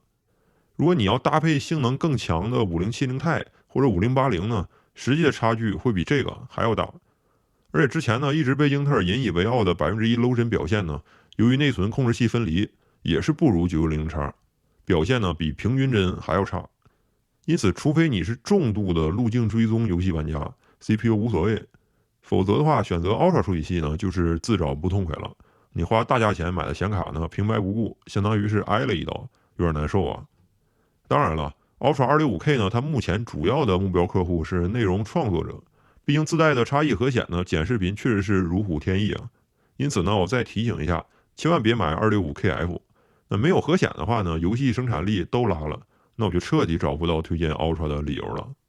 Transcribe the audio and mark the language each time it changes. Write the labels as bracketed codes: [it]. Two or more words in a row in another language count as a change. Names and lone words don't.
[zh] 如果你要搭配性能更強的5070 Ti 或者5080呢，實際的差距會比這個還要大。而且之前呢一直被英特爾引以為傲的 1% low 帧表現呢，由於內存控制器分離，也是不如 960X， 表現呢比平均帧還要差。因此，除非你是重度的路徑追蹤游戲玩家 ，CPU 無所謂，否則的話選擇 Ultra 處理器呢就是自找不痛快了。你花大價錢買的顯卡呢平白无故，相當於是挨了一刀，有點難受啊。當然了 ，Ultra 265K 呢，它目前主要的目標客戶是內容創作者，畢竟自帶的 XE 核顯呢，剪視頻確實是如虎添翼啊。因此呢，我再提醒一下，千萬別買 265KF。那沒有核顯的話呢，遊戲生產力都拉了，那我就徹底找不到推薦 Ultra 的理由了。